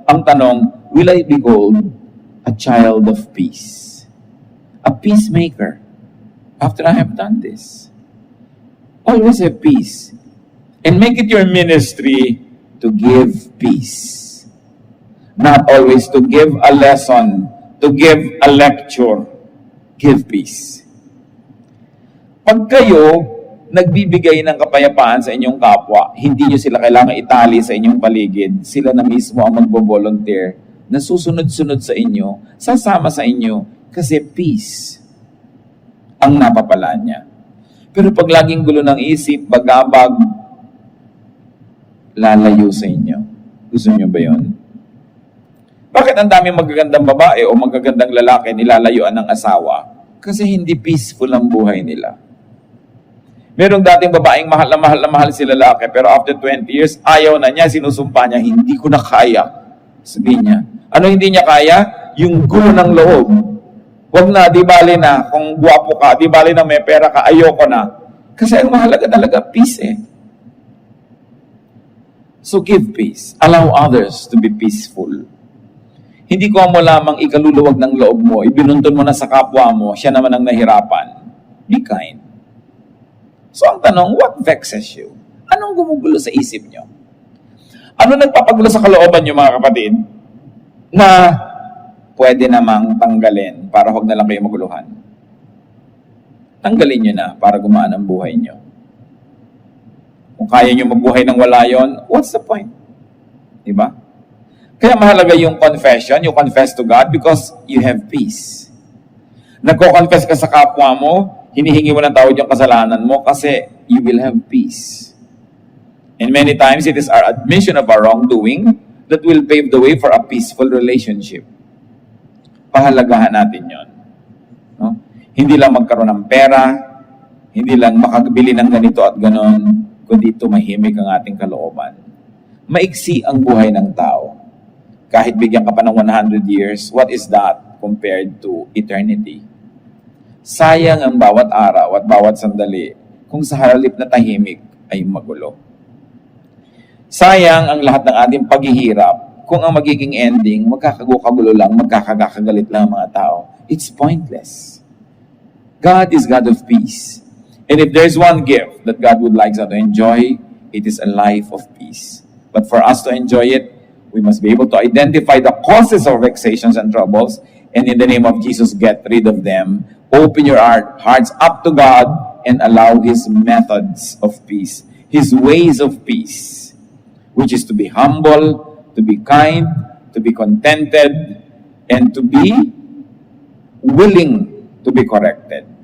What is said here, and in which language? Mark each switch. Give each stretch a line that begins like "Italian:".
Filipino: Ang tanong,
English: will I be called a child of peace? A peacemaker. After I have done this, always have peace. And make it your ministry to give peace. Not always to give a lesson, to give a lecture. Give peace.
Filipino: Pag kayo nagbibigay ng kapayapaan sa inyong kapwa, hindi nyo sila kailangan itali sa inyong paligid. Sila na mismo ang magbo-volunteer na susunod-sunod sa inyo, sasama sa inyo, kasi peace ang napapala niya. Pero pag laging gulo ng isip, bagabag, lalayo sa inyo. Gusto niyo ba yun? Bakit ang daming magagandang babae o magagandang lalaki nilalayuan ng asawa? Kasi hindi peaceful ang buhay nila. Merong dating babaeng mahal na mahal si lalaki, pero after 20 years, ayaw na niya, sinusumpa niya, hindi ko na kaya. Sabi niya, ano hindi niya kaya? Yung gulo ng loob. Huwag na, di bali na, kung guwapo ka, di bali na may pera ka, ayoko na. Kasi ang mahalaga talaga, peace eh.
English: So give peace. Allow others to be peaceful.
Filipino: Hindi ko mo lamang ikaluluwag ng loob mo, ibinuntun mo na sa kapwa mo, siya naman ang nahirapan.
English: Be kind.
Filipino: So ang tanong,
English: what vexes you?
Filipino: Anong gumugulo sa isip nyo? Ano nagpapagulo sa kalooban nyo, mga kapatid, na pwede namang tanggalin para huwag na lang kayo maguluhan? Tanggalin nyo na para gumaan ang buhay nyo. Kung kaya nyo mabuhay nang wala yon,
English: what's the point?
Filipino: Diba? Kaya mahalaga yung
English: confession, you confess to God because you have peace.
Filipino: Nagko-confess ka sa kapwa mo, hinihingi mo ng tawad yung kasalanan mo kasi
English: you will have peace. And many times, it is our admission of our wrongdoing that will pave the way for a peaceful relationship.
Filipino: Pahalagahan natin yon. No? Hindi lang magkaroon ng pera, hindi lang makabili ng ganito at ganon, kundi tumahimik ang ating kalooban. Maiksi ang buhay ng tao. Kahit bigyan ka pa ng 100 years,
English: what is that compared to eternity?
Filipino: Sayang ang bawat araw at bawat sandali kung sa halip na tahimik ay magulo. Sayang ang lahat ng ating paghihirap kung ang magiging ending, magkakagulo lang, magkakagalit lang ang mga tao.
English: It's pointless. God is God of peace. And if there's one gift that God would like us to enjoy, it is a life of peace. But for us to enjoy it, we must be able to identify the causes of vexations and troubles, and in the name of Jesus, get rid of them. Open your hearts up to God and allow His methods of peace, His ways of peace, which is to be humble, to be kind, to be contented, and to be willing to be corrected.